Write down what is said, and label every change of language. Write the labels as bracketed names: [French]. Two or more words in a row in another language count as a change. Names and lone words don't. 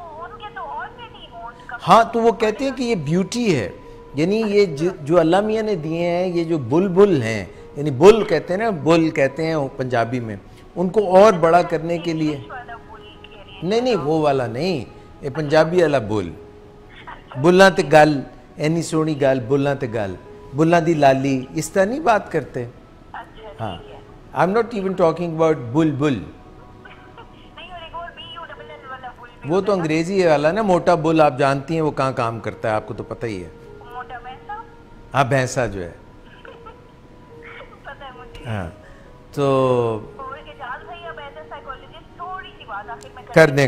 [Urdu] ہاں تو وہ کہتے ہیں کہ یہ بیوٹی ہے, یعنی یہ جو اللہ میاں نے دیے ہیں, یہ جو بل ہیں, یعنی بل کہتے ہیں نا, بل کہتے ہیں پنجابی میں, ان کو اور بڑا کرنے کے لیے. نہیں وہ والا نہیں, یہ پنجابی والا بل. [Punjabi] بلاں تے گل, اینی سونی گل, بلاں تے گل, بلاں دی لالی, [Urdu] اس طرح نہیں بات کرتے. [English] ہاں I am not even talking about bill. [Urdu] وہ تو انگریزی والا نا, موٹا بل آپ جانتی ہیں وہ کہاں کام کرتا ہے, آپ کو تو پتہ ہی ہے. ہاں بھینسا جو ہے. ہاں تو کر دیں.